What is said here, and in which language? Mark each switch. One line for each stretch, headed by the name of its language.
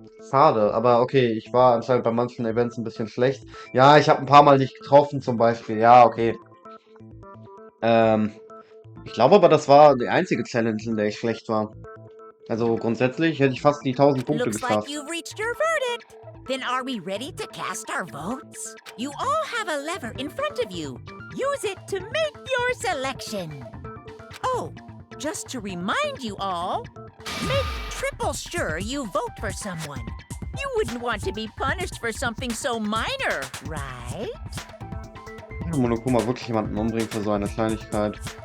German: Schade, aber okay, ich war anscheinend bei manchen Events ein bisschen schlecht. Ja, ich habe ein paar Mal nicht getroffen, zum Beispiel. Ja, okay. Ich glaube aber, das war die einzige Challenge, in der ich schlecht war. Also grundsätzlich hätte ich fast die 1000 Punkte
English: Looks like
German: geschafft.
English: you've reached your verdict. Then are we ready to cast our votes? You all have a lever in front of you. Use it to make your selection. Oh, just to remind you all, make triple sure you vote for someone. You wouldn't want to be punished for something so minor, right?
German: Monokuma wirklich jemanden umbringen für so eine Kleinigkeit.